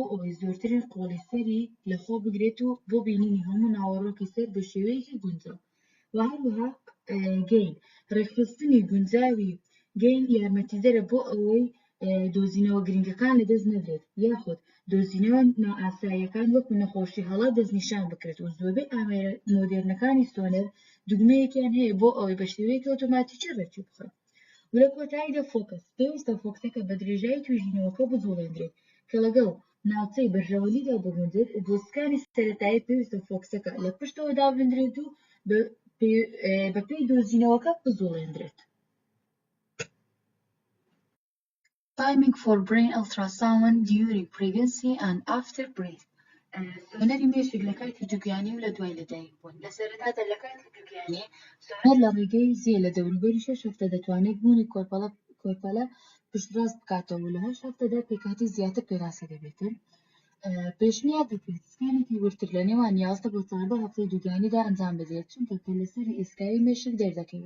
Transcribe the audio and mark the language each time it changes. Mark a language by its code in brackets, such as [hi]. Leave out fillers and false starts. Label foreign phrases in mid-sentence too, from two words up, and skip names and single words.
[ckb] ئەوەی زۆرترین قۆڵی سەری لەخۆ بگرێت و بۆ بینینی هەموو ناوەڕۆکی سەر بە شێوەیەکی گونجاو و هەروەها گەین ڕێکخستنی گونجاوی گەین یارمەتیدەرە بۆ ئەوەی دۆزینەوە گرنگەکان لەدەست نەبرێت یاخود دۆزینەوە نائاساییەکان وەکو نەخۆشی هەڵا دەستنیشان بکرێت و زۆربەی ئامێرە مۆدێرنەکانی سۆنەر دوگمەیەکیان هەیە بۆ ئەوەی بە شێوەیەکی ئۆتۆماتیکی ڕێکی بخات. و لە کۆتاییدا فۆکس پێویستە فۆکسەکە بە درێژایی توێژینەوەکە بجوڵێنرێت کە لەگەڵ ناوچەی بەرژەوەلیدا بگونجێت بۆ سکانی سەرەتایی پێویستە فۆکسەکە لە پشتەوە دابدرێت و بە پێی دۆزینەوەکە بجوڵێنرێت. [en] Timing for brain ultrasound during pregnancy and after birth. [ckb] سۆنەری مێشک لە کاتی دووگیانی و لە دوای لەدایک بوون. لە سەرەتادا لە کاتی دووگیانی سۆنەر لە ڕێگەی زێ لە دەوروبەری 6 هەفتە دەتوانێت بوونی کۆرپەلە پشتڕاست بکاتەوە و لە 8 هەفتەدا پێکهاتی زیاتر پێناسە دەبێتن. پێشنیار دەکرێت سکانێکی ورتر لە نێوان 11 بۆ 14 هەفتەی دووگیانیدا ئەنجام بدرێت چونکە کە لەسەری ئێسکایی مێشک دەردەکەوێت.